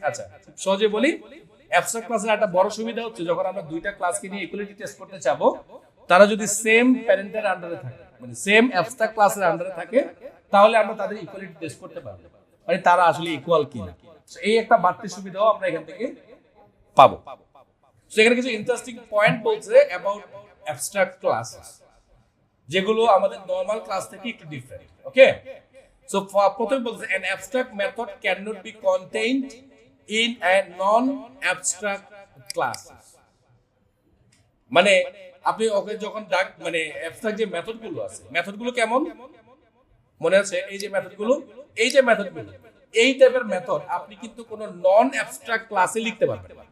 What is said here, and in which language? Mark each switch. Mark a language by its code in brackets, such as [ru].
[bn] আচ্ছা, সহজে বলি, অ্যাবস্ট্রাক্ট ক্লাসের একটা বড় সুবিধা হচ্ছে যখন আমরা দুইটা ক্লাসকে নিয়ে ইকুয়ালিটি টেস্ট করতে চাবো, তারা যদি সেম প্যারেন্টের আন্ডারে থাকে, মানে সেম অ্যাবস্ট্রাক্ট ক্লাসের আন্ডারে থাকে, তাহলে আমরা তাদের ইকুয়ালিটি টেস্ট করতে পারবো, মানে তারা আসলে ইকুয়াল কিনা। এই একটা বাড়তি সুবিধাও আমরা এখান থেকে পাবো। সো এখানে কিছু ইন্টারেস্টিং পয়েন্ট বলছে অ্যাবাউট অ্যাবস্ট্রাক্ট ক্লাসেস, যেগুলো আমাদের নরমাল ক্লাস থেকে একটু ডিফারেন্ট। [en] okay, so [bn] প্রথমে বলছে [en] an abstract method cannot be contained in a non-abstract class। [bn] মানে আপনি ওকে যখন ডাক, মানে অ্যাবস্ট্রাক্ট যে মেথডগুলো আছে, মেথডগুলো কেমন, মনে আছে এই যে মেথডগুলো, এই টাইপের মেথড আপনি কিন্তু কোনো নন অ্যাবস্ট্রাক্ট ক্লাসে লিখতে পারবেন।